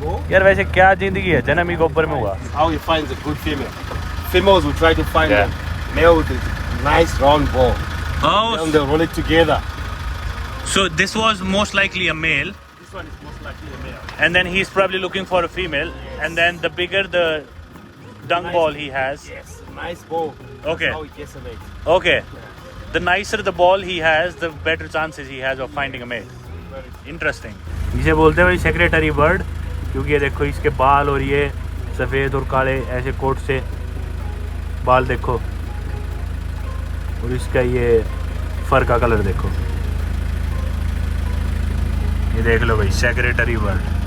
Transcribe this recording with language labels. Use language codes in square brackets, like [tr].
[hi] यार वैसे क्या जिंदगी है, जन्म ही गोबर में हुआ। [en] How you find a good female? Females will try to find Yeah. a male with a nice round ball. And they'll roll it together. So this was most likely a male, This one is most likely a male. and then he's probably looking for a female, and then the bigger the dung ball he has, Yes, nice ball. Okay. How it gets a mate. okay, the nicer the ball he has, the better chances he has of finding a male. Interesting. [hi] इसे बोलते हैं भाई secretary bird, क्योंकि ये देखो इसके बाल और ये सफ़ेद और काले ऐसे कोट से बाल देखो, और इसका ये फर का कलर देखो, ये देख लो भाई, सेक्रेटरी बर्ड।